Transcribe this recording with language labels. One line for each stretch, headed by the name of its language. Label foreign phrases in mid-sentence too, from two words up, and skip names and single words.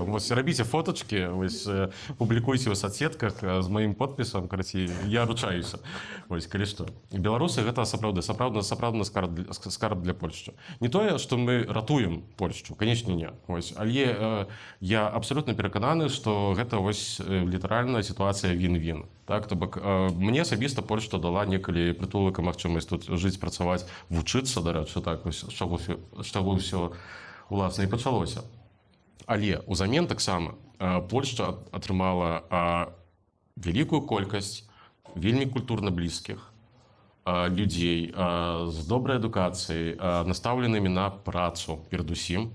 Belarusian: Ось, рабіце фоточки, ось, публікуйце ў соцсетках з маім подпісам, карацей, я ручаюся. Ось, калі што. Беларусы гэта сапраўдны скарб для Польшчы. Не тое, што мы ратуем Польшчу, канечне не. Ось, але я абсолютна перакананы, што гэта ось літаральная сітуацыя він-він. Так, то бок, мне асабіста Польшча дала некалі прытулак і магчымасць тут жыць, працаваць, вучыцца, дарэчы, так, ось, з чаго ўсё уласна і пачалося. Але ўзамен таксама Польшча атрымала вялікую колькасць вельмі культурна блізкіх людзей з добрай адукацыяй, настаўленымі на працу перадусім.